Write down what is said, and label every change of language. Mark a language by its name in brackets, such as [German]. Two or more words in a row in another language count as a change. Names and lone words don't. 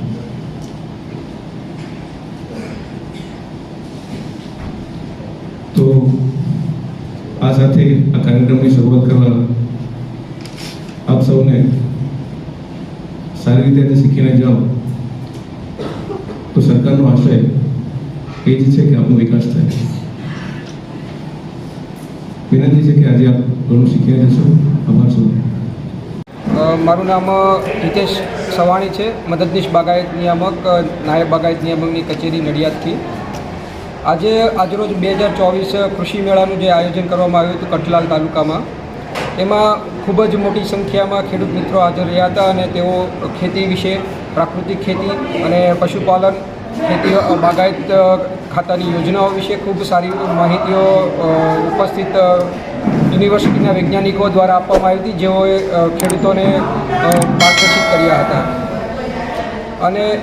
[Gujarati] તો આ સાથે આ કાર્યક્રમની શરૂઆત કરવા આપ સૌને સારી રીતે શીખીને જાઓ, તો સરકારનો આશય એ જ છે કિ આપનો વિકાસ થાય। વિનંતી હૈ કિ આજ આપ ઘણું શીખીને જશો. આભાર સૌ। મારૂ નામ હિતેશ સવાણી હૈ, મદદનીશ બાગાયત નિયામક, નાયબ બાગાયત નિયામકની કચેરી નડિયાદ થી। આજ રોજ 2024 કૃષિ મેળાનું જે આયોજન કરવામાં આવ્યું હતું કઠલાલ તાલુકામાં એમાં ખૂબ જ મોટી સંખ્યામાં ખેડૂત મિત્રો હાજર રહ્યા હતા અને તેઓ ખેતી વિશે, પ્રાકૃતિક ખેતી અને પશુપાલન, ખેતી બાગાયત ખાતાની યોજનાઓ વિશે ખૂબ સારી માહિતીઓ ઉપસ્થિત યુનિવર્સિટીના વૈજ્ઞાનિકો દ્વારા આપવામાં આવી હતી, જેઓએ ખેડૂતોને માર્ગદર્શિત કર્યા હતા.